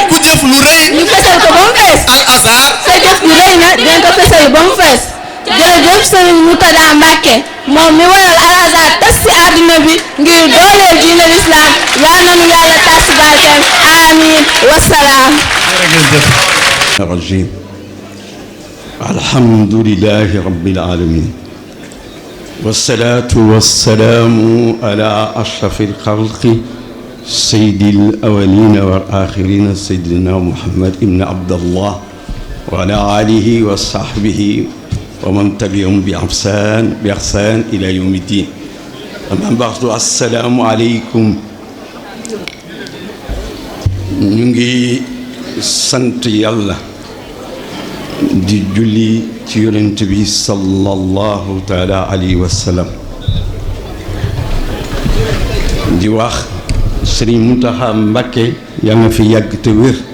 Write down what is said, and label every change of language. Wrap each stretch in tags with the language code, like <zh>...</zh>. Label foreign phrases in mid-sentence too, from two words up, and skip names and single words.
<wo>ku jëf lu rëy. ñu fesal ko ba mu fees. Al Azhar. sa jëf ju rëy na dinañ ko fesal ba mu fees. jërëjëf Serigne Moutada Mbacke moom mi waral Al Azhar tas si àdduna bi ngir dooleel diine l'islam yal nañu yàlla tas si barkeem</wo> <ar>آمين والسلام. الرجيم الحمد لله رب العالمين والصلاة والسلام على أشرف الخلق سيد الأولين والآخرين سيدنا محمد بن عبد الله وعلى آله وصحبه ومن تبعهم بإحسان إلى يوم الدين أما بعد السلام عليكم</ar> <wo>ñu ngi sant yàlla di julli ci yonent bi</wo> <ar>صلى الله تعالى عليه وسلم</ar> <wo>di wax Sëriñ Muntaxa Mbàkke yal na fi yàgg te wér</wo>